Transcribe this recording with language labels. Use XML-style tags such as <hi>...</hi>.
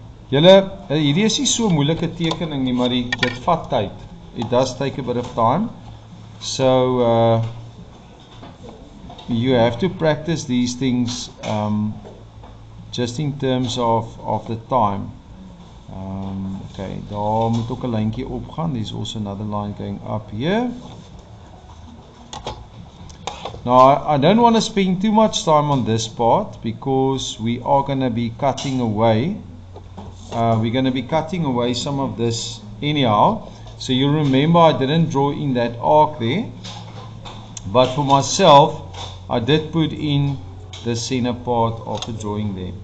<af>Julle, hierdie is nie so moeilike tekening nie, maar dit vat tyd.</af> <en>It does take a bit of time. So you have to practice these things just in terms of the time.</en> <af>Okay, daar moet ook 'n lyntjie opgaan.</af> <en>There's also another line going up here. Now I don't want to spend too much time on this part, because we are going to be cutting away. We're going to be cutting away some of this anyhow. So you remember I didn't draw in that arc there, but for myself I did put in the center part of the drawing there.</en>